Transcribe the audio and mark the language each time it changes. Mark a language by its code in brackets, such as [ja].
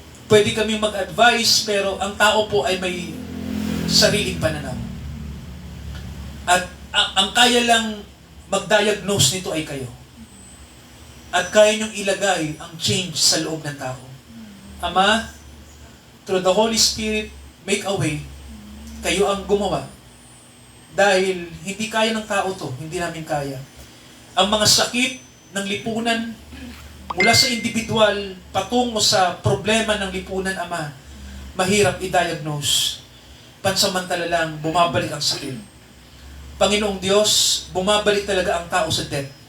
[tl] Pwede kami mag-advise, pero ang tao po ay may sariling pananaw. At ang kaya lang mag-diagnose nito ay kayo. At kaya niyong ilagay ang change sa loob ng tao. [en] Ama, through the Holy Spirit, make a way. [tl] Kayo ang gumawa. Dahil hindi kaya ng tao to, hindi namin kaya. Ang mga sakit ng lipunan, mula sa individual, patungo sa problema ng lipunan, Ama, mahirap i-diagnose. Pansamantala lang, bumabalik ang sakit. Panginoong Diyos, bumabalik talaga ang tao sa death.